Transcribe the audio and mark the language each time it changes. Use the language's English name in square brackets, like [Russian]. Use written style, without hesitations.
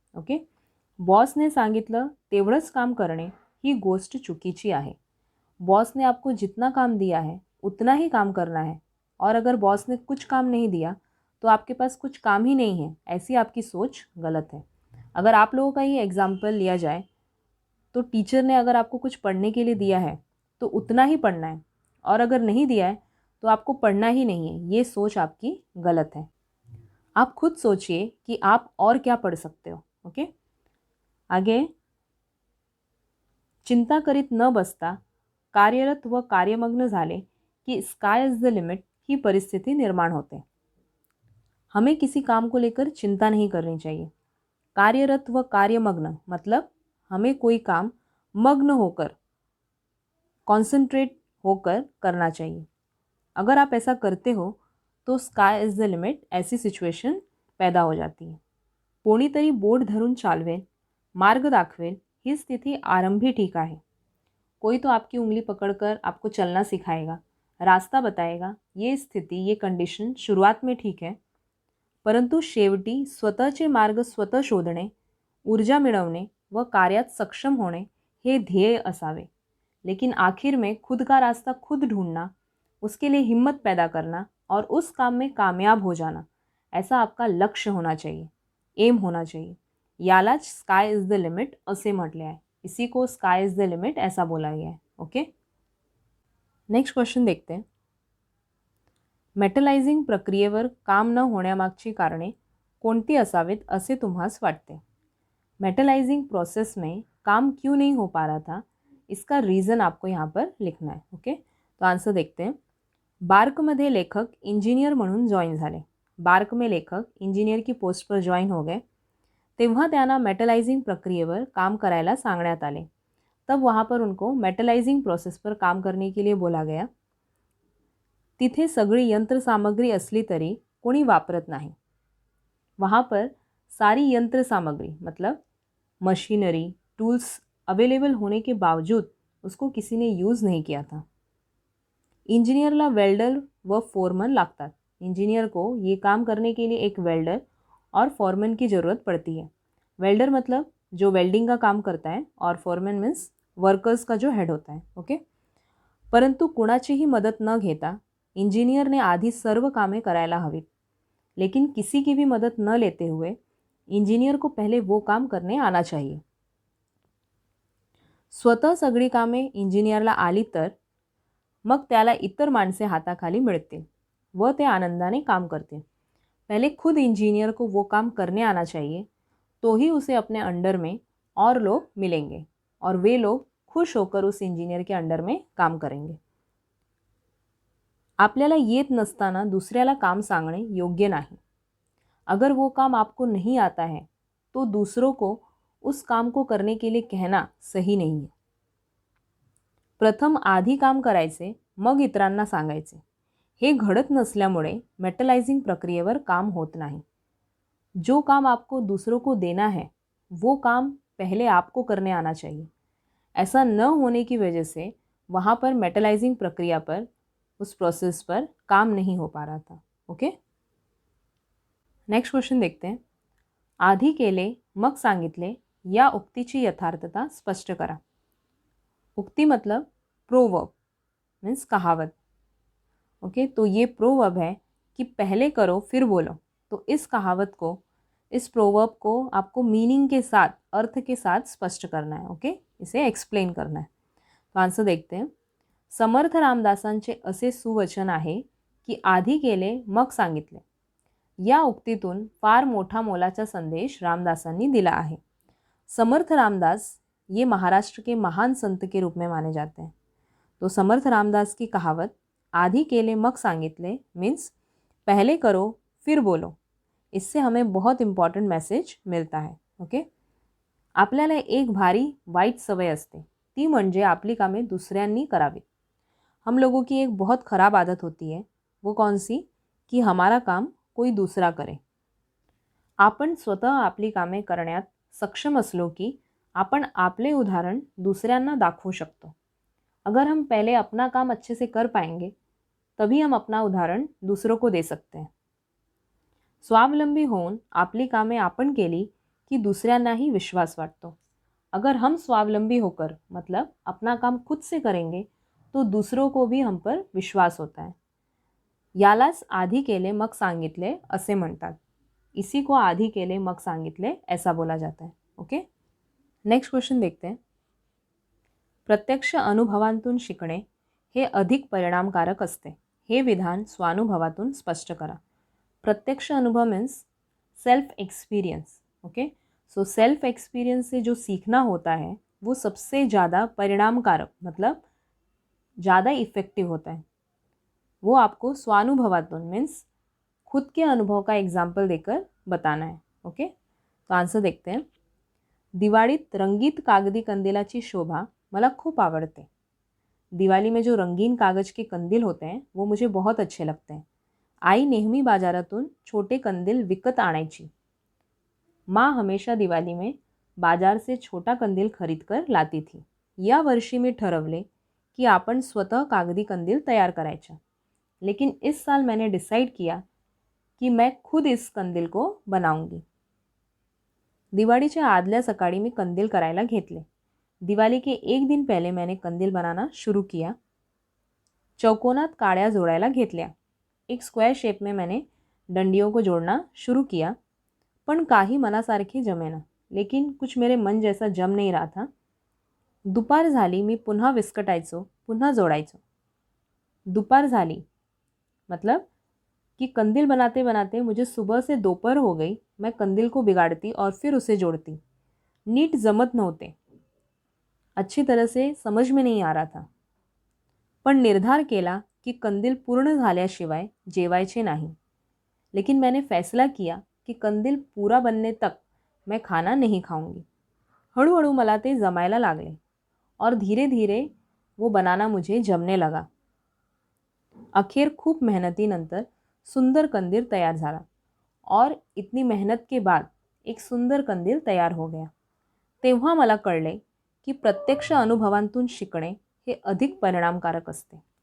[Marathi] Okay, बॉसने सांगितलं तेवढंच काम करणे ही गोष्ट चुकीची आहे। [Hindi] बॉस ने आपको जितना काम दिया है उतना ही काम करना है, और अगर बॉस ने कुछ काम नहीं दिया तो आपके पास कुछ काम ही नहीं है, ऐसी आपकी सोच गलत है। अगर आप लोगों का ही एग्जाम्पल लिया जाए तो टीचर ने अगर आपको कुछ पढ़ने के लिए दिया है तो उतना ही पढ़ना है, और अगर नहीं दिया है तो आपको पढ़ना ही नहीं है। ये सोच आपकी गलत है। आप खुद सोचिए कि आप और क्या पढ़ सकते हो। [Marathi] ओके, आगे, चिंता करीत न बसता कार्यरत व कार्यमग्न झाले की स्काय इज द लिमिट ही परिस्थिति निर्माण होते। [Hindi] हमें किसी काम को लेकर चिंता नहीं करनी चाहिए। कार्यरत व कार्यमग्न मतलब हमें कोई काम मग्न होकर, कॉन्सेंट्रेट होकर करना चाहिए। अगर आप ऐसा करते हो तो स्काय इज द लिमिट ऐसी सिच्युएशन पैदा हो जाती है। [Marathi] कोणीतरी बोट धरून चालवेल, मार्ग दाखवेल ही स्थिति आरंभी ठीक आहे। [Hindi] कोई तो आपकी उंगली पकड़कर आपको चलना सिखाएगा, रास्ता बताएगा। ये स्थिति, ये कंडिशन शुरुआत में ठीक है, [Marathi] परंतु शेवटी स्वतःचे मार्ग स्वतः शोधणे, ऊर्जा मिळवणे व कार्यात सक्षम होणे हे ध्येय असावे। [Hindi] लेकिन आखिर में खुद का रास्ता खुद ढूंढना, उसके लिए हिम्मत पैदा करना और उस काम में कामयाब हो जाना, ऐसा आपका लक्ष्य होना चाहिए, एम होना चाहिए। [Marathi] यालाच स्काय इज द लिमिट असे म्हटले आहे। [Hindi] इसी को स्काय इज द लिमिट ऐसा बोला गया है। ओके, नेक्स्ट क्वेश्चन देखते हैं। [Marathi] मेटलायझिंग प्रक्रियेवर काम न होण्यामागची कारणे कोणती असावेत असे तुम्हास वाटते? [Hindi] मेटलाइजिंग प्रोसेस में काम क्यों नहीं हो पा रहा था, इसका रीज़न आपको यहाँ पर लिखना है। ओके, तो आंसर देखते हैं। [Marathi] बार्कमध्ये लेखक इंजिनियर म्हणून जॉईन झाले। [Hindi] बार्क में लेखक इंजिनियर की पोस्ट पर जॉईन हो गए। [Marathi] तेव्हा त्यांना मेटलाइजिंग प्रक्रियेवर काम करायला सांगण्यात आले। [Hindi] तब वहाँ पर उनको मेटलाइजिंग प्रोसेस पर काम करने के लिए बोला गया। [Marathi] तिथे सगळी यंत्र सामग्री असली तरी कोणी वापरत नाही। [Hindi] वहाँ पर सारी यंत्र सामग्री मतलब मशीनरी, टूल्स अवेलेबल होने के बावजूद उसको किसी ने यूज़ नहीं किया था। [Marathi] इंजीनियरला वेल्डर व फोरमन लागतात। [Hindi] इंजीनियर को ये काम करने के लिए एक वेल्डर और फोरमैन की ज़रूरत पड़ती है। वेल्डर मतलब जो वेल्डिंग का काम करता है, और फोरमैन मीन्स वर्कर्स का जो हेड होता है। [Marathi] ओके, परंतु कुणाचीही मदत न घेता इंजीनियरने आधी सर्व कामे करायला हवीत। [Hindi] लेकिन किसी की भी मदद न लेते हुए इंजीनियर को पहले वो काम करने आना चाहिए। [Marathi] स्वतः सगळी कामे इंजिनियरला आली तर मग त्याला इतर माणसे हाताखाली मिळतील व ते आनंदाने काम करतील। [Hindi] पहले खुद इंजीनियर को वो काम करने आना चाहिए, तो ही उसे अपने अंडर में और लोग मिलेंगे और वे लोग खुश होकर उस इंजीनियर के अंडर में काम करेंगे। [Marathi] आपल्याला येत नसताना दुसऱ्याला काम सांगणे योग्य नाही। [Hindi] अगर वो काम आपको नहीं आता है तो दूसरों को उस काम को करने के लिए कहना सही नहीं है। [Marathi] प्रथम आधी काम करायचे, मग इतरांना सांगायचे। हे घडत नसल्यामुळे मेटलाइजिंग प्रक्रियेवर काम होत नाही। [Hindi] जो काम आपको दूसरों को देना है वो काम पहले आपको करने आना चाहिए। ऐसा न होने की वजह से वहाँ पर मेटलाइजिंग प्रक्रिया पर, उस प्रोसेस पर काम नहीं हो पा रहा था। ओके, नेक्स्ट क्वेश्चन देखते हैं। [Marathi] आधी केले मग सांगितले या उक्तीची यथार्थता स्पष्ट करा। [Hindi] उक्ति मतलब प्रोवर्ब मीन्स कहावत। ओके, तो ये प्रोवर्ब है कि पहले करो फिर बोलो। तो इस कहावत को, इस प्रोवर्ब को आपको मीनिंग के साथ, अर्थ के साथ स्पष्ट करना है। ओके, इसे एक्सप्लेन करना है। तो आंसर देखते हैं। [Marathi] समर्थ रामदासांचे असे सुवचन आहे की आधी केले मग सांगितले। या उक्तीतून फार मोठा मोलाचा संदेश रामदासांनी दिला आहे। [Hindi] समर्थ रामदास ये महाराष्ट्र के महान संत के रूप में माने जाते हैं। तो समर्थ रामदास की कहावत आधी केले मग सांगितले मीन्स पहले करो फिर बोलो, इससे हमें बहुत इम्पॉर्टंट मैसेज मिलता है। [Marathi] ओके, आपल्याला एक भारी वाईट सवय असते, ती म्हणजे आपली कामे दुसऱ्यांनी करावी। [Hindi] हम लोगों की एक बहुत ख़राब आदत होती है, वो कौन सी, कि हमारा काम कोई दूसरा करे। [Marathi] आपण स्वतः आपली कामे करण्यात सक्षम असलो की आपण आपले उदाहरण दूसऱ्यांना दाखवू शकतो। [Hindi] अगर हम पहले अपना काम अच्छे से कर पाएंगे तभी हम अपना उदाहरण दूसरों को दे सकते हैं। [Marathi] स्वावलंबी होऊन आपली कामे आपण केली की दुसऱ्यांनाही विश्वास वाटतो। [Hindi] अगर हम स्वावलंबी होकर मतलब अपना काम खुद से करेंगे तो दूसरों को भी हम पर विश्वास होता है। [Marathi] यालाच आधी केले मग सांगितले असे म्हणतात। [Hindi] इसी को आधी केले मग सांगितले ऐसा बोला जाता है। ओके, नेक्स्ट क्वेश्चन देखते हैं। [Marathi] प्रत्यक्ष अनुभवांतून शिकणे हे अधिक परिणामकारक असते. हे विधान स्वानुभवातून स्पष्ट करा. [Hindi] प्रत्यक्ष अनुभव means self experience. Okay, so self experience से जो सीखना होता है वो सबसे ज़्यादा परिणामकारक मतलब ज़्यादा इफ़ेक्टिव होता है. वो आपको स्वानुभवातून मीन्स खुद के अनुभव का एग्जाम्पल देकर बताना है. ओके, तो आन्सर देखते हैं. [Marathi] दिवाळीत रंगीत कागदी कंदिलाची शोभा मला खूप आवडते. [Hindi] दिवाली में जो रंगीन कागज के कंदील होते हैं वो मुझे बहुत अच्छे लगते हैं. [Marathi] आई नेहमी बाजारातून छोटे कंदील विकत आणायची. [Hindi] माँ हमेशा दिवाली में बाजार से छोटा कंदील खरीद कर लाती थी. [Marathi] या वर्षी मी ठरवले कि आपण स्वतः कागदी कंदील तैयार करायचा. [Hindi] लेकिन इस साल मैंने डिसाइड किया कि मैं खुद इस कंदील को बनाऊंगी. [Marathi] दिवाळीच्या आदल्या सकाळी मी कंदील करायला घेतले. [Hindi] दिवाली के एक दिन पहले मैंने कंदील बनाना शुरू किया. [Marathi] चौकोनात काड्या जोड़ायला घेतल्या. [Hindi] एक स्क्वायर शेप में मैंने डंडियों को जोड़ना शुरू किया. [Marathi] पण काही मनासारखे जमेना. [Hindi] लेकिन कुछ मेरे मन जैसा जम नहीं रहा था. [Marathi] दुपार झाली मी पुन्हा विस्कटायचो, पुन्हा जोड़ायचो. [Hindi] दोपहर झाली मतलब कि कंदील बनाते बनाते मुझे सुबह से दोपहर हो गई. मैं कंदील को बिगाड़ती और फिर उसे जोड़ती. [Marathi] नीट जमत नव्हते. [Hindi] अच्छी तरह से समझ में नहीं आ रहा था. [Marathi] पण निर्धार केला कि कंदील पूर्ण झाल्याशिवाय जेवायचे नाही. [Hindi] लेकिन मैंने फैसला किया कि कंदील पूरा बनने तक मैं खाना नहीं खाऊंगी. [Marathi] हळूहळू मला ते जमायला लागले [Hindi] और धीरे धीरे वो बनाना मुझे जमने लगा. [Marathi] अखेर खूप मेहनतीनंतर सुंदर कंदील तैयार झाला [Hindi] और इतनी मेहनत के बाद एक सुंदर कंदील तैयार हो गया. [Marathi] तेव्हा मला कळले कि प्रत्यक्ष अनुभवांतून शिकणे हे अधिक परिणामकारक असते.